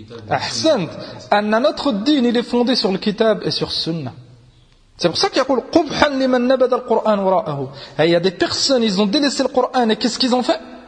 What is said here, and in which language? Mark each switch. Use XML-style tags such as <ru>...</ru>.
<ar>أحسنت أن</ar> <fr>notre دين il est fondé sur le kitab et sur sunnah. C'est pour ça qu'il يقول</fr> <ar>قبحا لمن نبذ القرآن وراءه.</ar> <fr>Il y a des personnes, ils ont délaissé le Coran et qu'est-ce qu'ils ont fait?</fr>